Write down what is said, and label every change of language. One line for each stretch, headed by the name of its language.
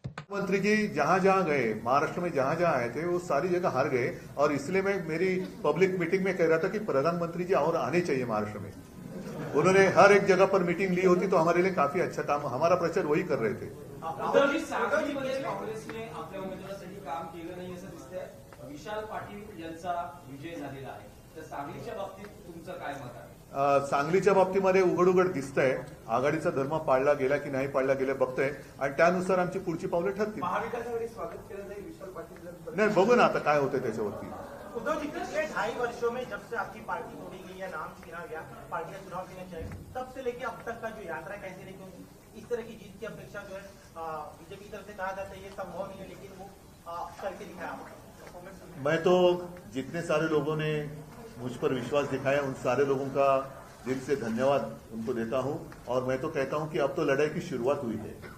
Hindi: मंत्री जी जहां जहां गए, महाराष्ट्र में जहां जहां आए थे वो सारी जगह हार गए, और इसलिए मैं मेरी पब्लिक मीटिंग में कह रहा था कि प्रधानमंत्री जी और आने चाहिए महाराष्ट्र में। उन्होंने हर एक जगह पर मीटिंग ली होती तो हमारे लिए काफी अच्छा था, हमारा प्रचार वही कर रहे थे।
Marathi: काँग्रेसने आपल्या उमेदवारासाठी काम केलं नाही असं दिसतंय। विशाल पाटील यांचा विजय झालेला आहे, तर सांगलीच्या बाबतीत तुमचं काय मत आहे? सांगलीच्या बाबतीमध्ये उघड उघड दिसतंय आघाडीचा धर्म पाळला गेला की नाही पाळला गेला बघतोय, आणि त्यानुसार आमची पुढची पावलं ठरतील। महाविकास आघाडी स्वागत केलं जाईल विशाल पाटील? नाही, बघू ना आता काय होतंय त्याच्यावरती।
Hindi: उद्धव जी, पिछले 2.5 वर्षों में जब से आपकी पार्टी तोड़ी गई या नाम छीना गया, पार्टी का चुनाव जीतने चाहिए, तब से लेके अब तक का जो यात्रा कैसी रही? क्योंकि इस तरह की जीत की अपेक्षा जो है बीजेपी की तरफ से कहा जाता है ये संभव नहीं है, लेकिन वो करके दिखाया आपको। मैं तो जितने सारे लोगों ने मुझ पर विश्वास दिखाया उन सारे लोगों का दिल से धन्यवाद उनको देता हूं, और मैं तो कहता हूं कि अब तो लड़ाई की शुरुआत हुई है।